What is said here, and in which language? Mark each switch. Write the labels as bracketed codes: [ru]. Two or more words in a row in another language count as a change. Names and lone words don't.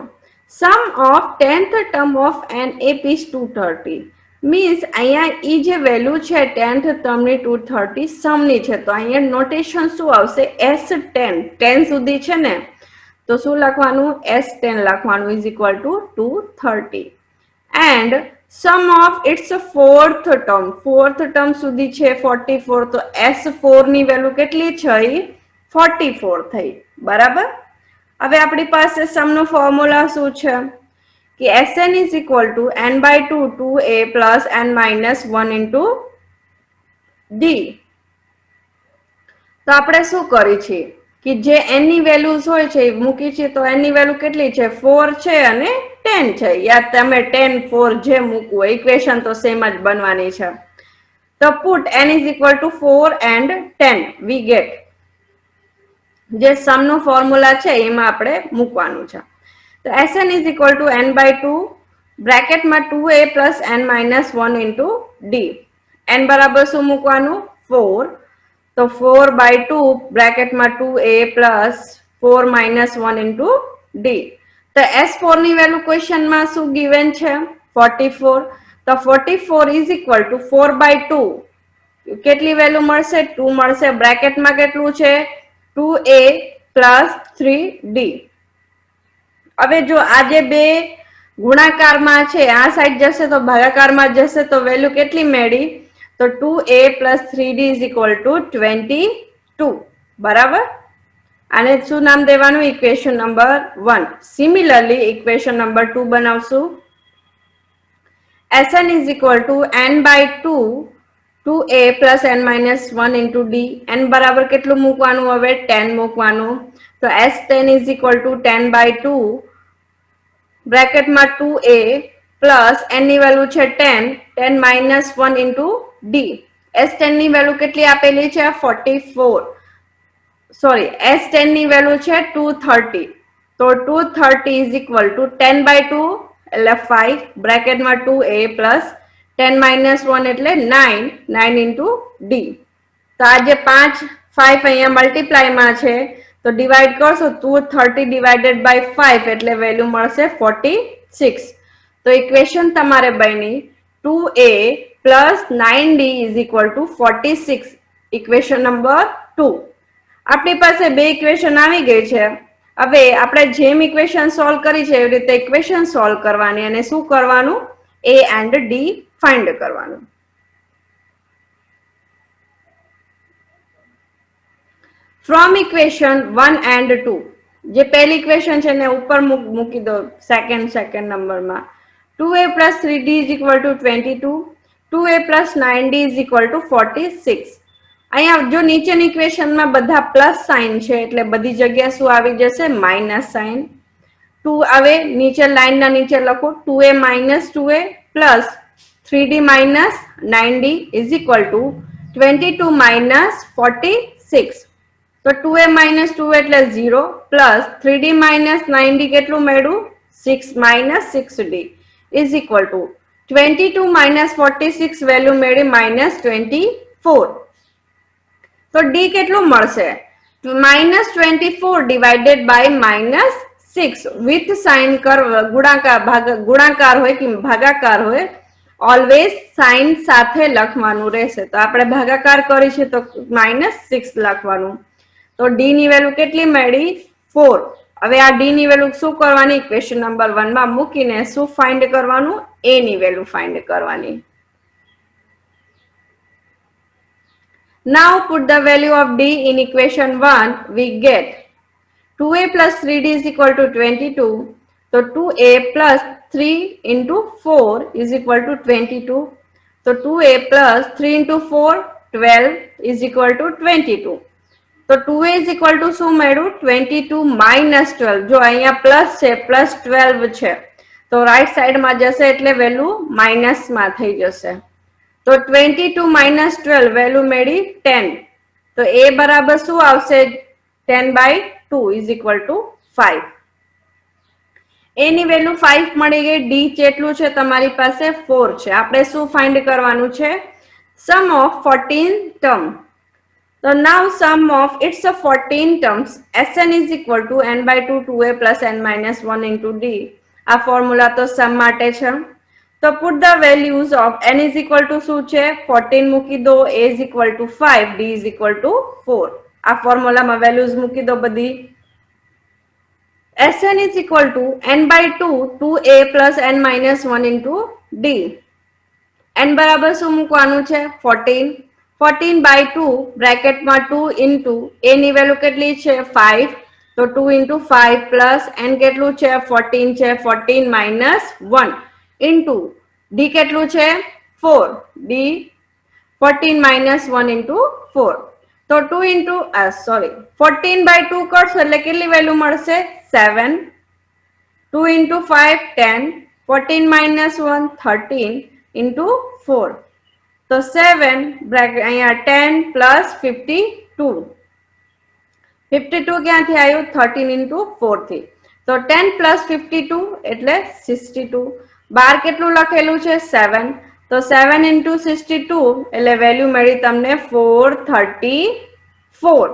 [en] sum of 10th term of an AP is 230 means [gu] અહીંયા ઈ જે વેલ્યુ છે 10th ટર્મની 230 સમની છે, તો અહીંયા નોટેશન શું આવશે S10, 10 સુધી છે ને તો શું લખવાનું S10 લખવાનું [en] is equal to 230 and sum of its fourth term [gu] સુધી છે 44 તો S4 ની વેલ્યુ કેટલી થઈ 44 થઈ. બરાબર. હવે આપણી પાસે સમનો ફોર્મ્યુલા શું છે કે [en] Sn is equal to n by 2 2a plus n minus 1 into d. [gu] તો આપણે શું કરી છે કે જે n ની વેલ્યુઝ હોય છે એ મૂકી છે, તો n ની વેલ્યુ કેટલી છે 4 છે અને 10 છે. યા તમે 10 4 જે મૂકવું ઇક્વેશન તો સેમ જ બનવાની છે. તો [en] put n is equal to 4 and 10 we get [gu] જે સમનો ફોર્મ્યુલા છે એમાં આપણે મૂકવાનું છે. [en] તો Sn is equal to n by 2 બ્રેકેટમાં 2a plus n minus 1 into d. n [gu] બરાબર શું મૂકવાનું 4 તો [en] 4 by 2 બ્રેકેટમાં 2a plus 4 minus 1 into d. [gu] તો S4 ની વેલ્યુ ક્વેશ્ચનમાં શું ગિવન છે 44 તો 44 [en] is equal to 4 by 2 [gu] કેટલી વેલ્યુ મળશે 2 મળશે, બ્રેકેટમાં કેટલું છે [en] 2a plus 3d. [gu] હવે જો આ જે બે ગુણાકારમાં છે આ સાઈડ જશે તો ભાગાકારમાં જશે તો વેલ્યુ કેટલી મળી તો [en] 2a plus 3d is equal to 22. [gu] બરાબર. આને શું નામ દેવાનું [en] equation number 1. [gu] સિમિલરલી [en] equation number 2 [gu] બનાવશું. [en] Sn is equal to n by 2 2a plus n minus 1 into d. [gu] n બરાબર કેટલું મૂકવાનું હવે 10 મૂકવાનું. તો [en] S10 is equal to 10 by 2 [gu] બ્રેકેટમાં 2a પ્લસ n ની વેલ્યુ છે 10 [en] 10 minus 1 into d. [gu] S10 ની વેલ્યુ કેટલી આપેલી છે 44 સોરી S10 ની વેલ્યુ છે 230 તો [en] 230 is equal to 10 by 2 [gu] એટલે 5 બ્રેકેટમાં [en] 2a plus 10 minus 1 [gu] એટલે 9 [en] 9 into d. [gu] તો આ જે 5 અહીંયા મલ્ટીપ્લાયમાં છે તો ડિવાઈડ કરશો [en] 230 divided by 5 [gu] એટલે વેલ્યુ મળશે 46. તો ઇક્વેશન તમારે બની [en] 2a plus 9d is equal to 46. equation number 2. [gu] આપણી પાસે બે ઇક્વેશન આવી ગઈ છે. હવે આપણે જેમ ઇક્વેશન સોલ્વ કરી છે એવી રીતે ઇક્વેશન સોલ્વ કરવાની અને શું કરવાનું [en] a and d [gu] ફાઇન્ડ કરવાનું. [en] from equation 1 and 2 [gu] જે પહેલી ઇક્વેશન છે ને ઉપર મૂકી દો સેકન્ડ નંબરમાં [en] 2a plus 3d is equal to 22 2a plus 9d is equal to 46. [gu] અહીંયા જો નીચેની ઇક્વેશનમાં બધા [en] plus sign [gu] છે એટલે બધી જગ્યા શું આવી જશે [en] minus sign. [gu] टू હવે નીચે લાઈન ના નીચે લખો [en] 2a minus 2a plus 3d minus 9d is equal to 22 minus 46. તો 2a minus 2 એટલે 0 plus 3d minus 9d [gu] કેટલું મળ્યું [en] 6 minus 6d is equal to 22 minus 46 [gu] વેલ્યુ મેળવી [en] minus 24. [gu] તો d કેટલું મળશે [en] minus 24 divided by minus 6 with sign [gu] ગુણાકાર હોય કે ભાગાકાર હોય [en] always sign [gu] સાથે લખવાનું રહેશે. તો આપણે ભાગાકાર કરીશું તો -6 લખવાનું. તો ડી ની વેલ્યુ કેટલી મળી 4. હવે આ ડી ની વેલ્યુ શું કરવાની [en] equation number 1 [gu] માં મૂકીને શું ફાઇન્ડ કરવાનું એ ની વેલ્યુ ફાઇન્ડ કરવાની. [en] Now put the value of d in equation 1. We get 2a plus 3d is equal to 22. So 2a plus 3 into 4 is equal to 22. So 2a plus 3 into 4 12 is equal to 22. तो 2a is equal to [gu] શું મળ્યું [en] 22 minus 12. [gu] જો અહીંયા પ્લસ છે પ્લસ 12 છે તો [en] right side [gu] માં જશે એટલે વેલ્યુ માઇનસ માં થઈ જશે. તો [en] 22 minus 12 [gu] વેલ્યુ મળી 10. તો a બરાબર શું આવશે [en] 10 by 2 is equal to 5. [gu] a ની વેલ્યુ 5 મળી ગઈ. d કેટલું છે તમારી પાસે 4 છે. આપણે શું ફાઇન્ડ કરવાનું છે [en] sum of 14 term. So now sum of its 14 terms Sn is equal to n by 2 2a plus n minus 1 into d. [gu] આ ફોર્મ્યુલા તો સમ માટે છે. તો [en] put the values of n is equal to [gu] શું છે 14 મૂકી દો, [en] a is equal to 5, d is equal to 4. [gu] આ ફોર્મ્યુલામાં વેલ્યુઝ મૂકી દો બધી. [en] Sn is equal to n by 2 2a plus n minus 1 into d. [gu] n બરાબર શું મૂકવાનું છે 14. [en] 14 by 2 bracket [gu] માં [en] 2 into a [gu] ની વેલ્યુ કેટલી છે 5. તો [en] 2 into 5 plus n [gu] કેટલું છે 14 છે [en] 14 minus 1 into d [gu] કેટલું છે 4. [en] d 14 minus 1 into 4. [gu] તો [en] 2 into 14 by 2 [gu] કરશો એટલે કેટલી વેલ્યુ મળશે 7. [en] 2 into 5 10. 14 minus 1 13 into 4. [gu] તો 7 બ્રેકેટ અહીંયા [en] 10 plus 52. [gu] 52 ક્યાંથી આવ્યું 13 into 4 થી. તો [en] 10 plus 52 [gu] એટલે 62. બાર કેટલું લખેલું છે 7. તો 7 into 62 એટલે વેલ્યુ મળી તમને 434.